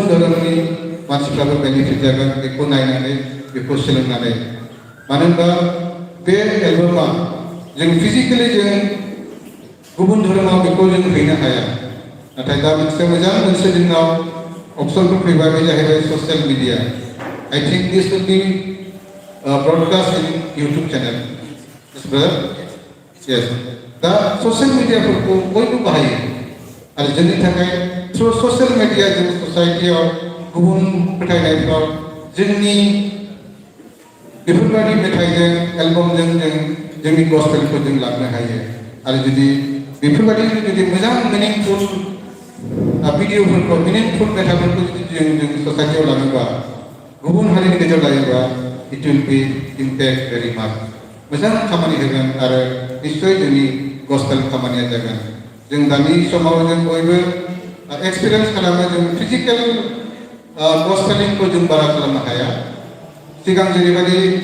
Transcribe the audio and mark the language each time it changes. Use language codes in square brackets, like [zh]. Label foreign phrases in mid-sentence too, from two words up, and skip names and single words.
[brx] धोरोमनि मानसिफ्राबो बेनिफिट जागोन बेखौ नायनानै बेखौ सोलोंनानै मानो होनबा बे एलबामा जों फिजिकेलि जों गुबुन धोरोमाव बेखौ जों हैनो हाया नाथाय दा मोनसे जोंनाव अपसनफोर फैबाय बे जाहैबाय [en] social media I think this will be broadcast in YouTube channel. Yes, brother? Yes. [brx] दा [en] social mediaफोरखौ [brx] बयबो बाहायो आरो जोंनि थाखाय [en] through social media [brx] जों ससाइटियाव गुबुन फोथायनायफ्राव जोंनि बेफोरबायदि मेथाइजों एलबामजों जों जोंनि गस्पेलखौ जों लांनो हायो आरो जुदि बेफोरबायदि जुदि मोजां [en] meaningful videoफोरखौ [brx] मिनिंफुल मेथाइफोरखौ जुदि जों ससाइटियाव लाङोबा गुबुन हारिनि गेजेराव लायोबा [en] it will be impact very much [brx] मोजां खामानि होगोन आरो निश्चय जोंनि गस्पेल खामानिया जागोन जों दानि समाव जों बयबो एक्सपिरियेन्स खालामो जों [en] physical gospelingखौ [brx] जों बारा खालामनो हाया सिगां जेरैबायदि